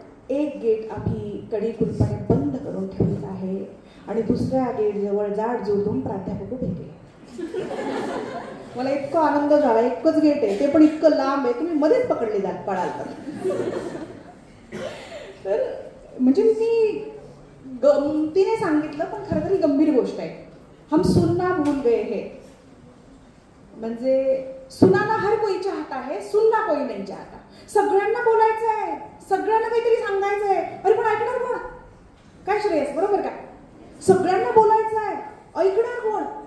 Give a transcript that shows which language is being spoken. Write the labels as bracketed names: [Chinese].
[Marathi] एक गेट आम्ही कडी कुलपाने बंद करून ठेवलेला आहे आणि दुसऱ्या गेट जवळ जाड जोडून प्राध्यापक उभे केले. मला इतका आनंद झाला. एकच गेट आहे, ते पण इतकं लांब आहे, तुम्ही मध्येच पकडले जात पडाल तर. म्हणजे मी गमतीने सांगितलं पण खरं तरी गंभीर गोष्ट आहे. [Hindi] हम सुनना भूल गए हे, म्हणजे सुनाना हर कोई चाहता है, सुनना कोई नहीं चाहता. [Marathi] सगळ्यांना बोलायचं आहे, सगळ्यांना काहीतरी सांगायचं आहे. अरे पण ऐकणार कोण. काय श्रेयस बरोबर का. सगळ्यांना बोलायचं आहे, ऐकणार कोण.